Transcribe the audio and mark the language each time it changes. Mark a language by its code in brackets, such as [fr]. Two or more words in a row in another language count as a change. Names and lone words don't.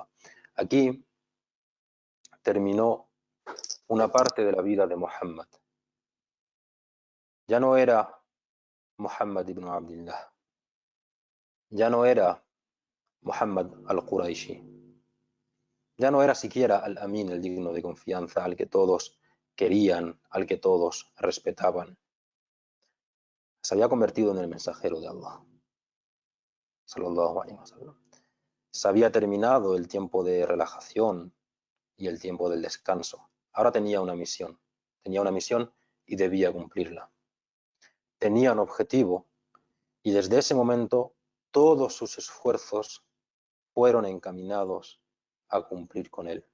[es] Aquí terminó una parte de la vida de Muhammad. Ya no era Muhammad ibn Abdillah, ya no era Muhammad al-Quraishi, ya no era siquiera al-Amin, el digno de confianza, al que todos querían, al que todos respetaban. se había convertido en el mensajero de Allah, [ar] صلى الله عليه وسلم. [es] Se había terminado el tiempo de relajación y el tiempo del descanso. Ahora tenía una misión y debía cumplirla. Tenía un objetivo y desde ese momento todos sus esfuerzos fueron encaminados a cumplir con él.